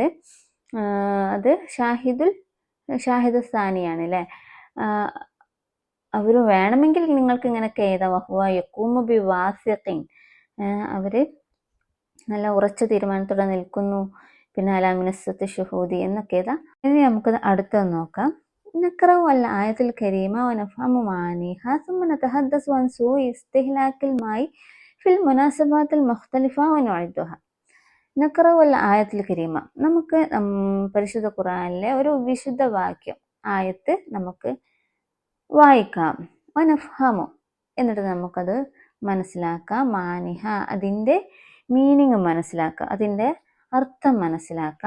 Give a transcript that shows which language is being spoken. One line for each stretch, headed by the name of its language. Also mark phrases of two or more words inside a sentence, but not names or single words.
Malayalam: അത് ഷാഹിദു സാനിയാണ് അല്ലേ. അവർ വേണമെങ്കിൽ നിങ്ങൾക്ക് ഇങ്ങനെയൊക്കെ എഴുതാം,
Arabic: وهو يقوم ب واثق,
Malayalam: അവർ നല്ല ഉറച്ച തീരുമാനത്തോടെ നിൽക്കുന്നു, പിന്നെ
Arabic: على منصة الشهود
Malayalam: എന്നൊക്കെ എഴുതാം. ഇനി നമുക്ക് അടുത്തത് നോക്കാം.
Arabic: نقرأ الآية الكريمة ونفهم معانيها ثم نتحدث عن سوء استهلاك الماء في المناسبات المختلفة ونعدها. نقرأ الآية الكريمة,
Malayalam: നമുക്ക് പരിശുദ്ധ ഖുർആനിലെ ഒരു വിശുദ്ധ വാക്യം ആയത്ത് നമുക്ക് വായിക്കാം. വനഫ്ഹമു, എന്നിട്ട് നമുക്കത് മനസ്സിലാക്കാം. മാനിഹ, അതിൻ്റെ മീനിങ് മനസ്സിലാക്കാം, അതിൻ്റെ അർത്ഥം മനസ്സിലാക്കാം.